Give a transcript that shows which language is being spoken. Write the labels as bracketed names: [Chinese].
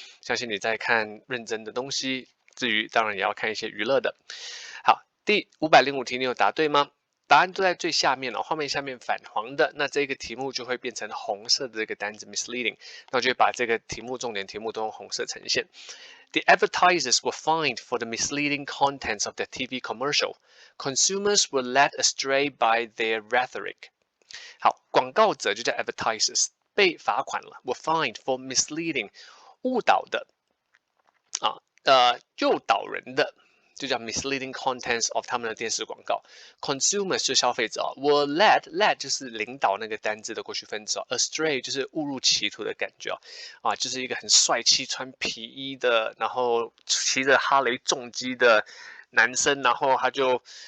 [Chinese] 相信你在看认真的东西之余，当然也要看一些娱乐的。好，第505题你有答对吗？答案都在最下面画面下面反黄的，那这个题目就会变成红色的这个单字 misleading， 那我就会把这个题目重点题目都用红色呈现。 [English] The advertisers were fined for the misleading contents of their TV commercial. Consumers were led astray by their rhetoric. [Chinese] 好，广告者就叫 advertisers， 被罚款了 ， [English] were fined for misleading， [Chinese] 误导的诱导人的。就叫 [English] misleading contents of [Chinese] 他们的电视广告 ，consumers 是消费者 [English] were led [Chinese] 就是领导那个单字的过去分词astray 就是误入歧途的感觉就是一个很帅气穿皮衣的，然后骑着哈雷重机的男生，然后他就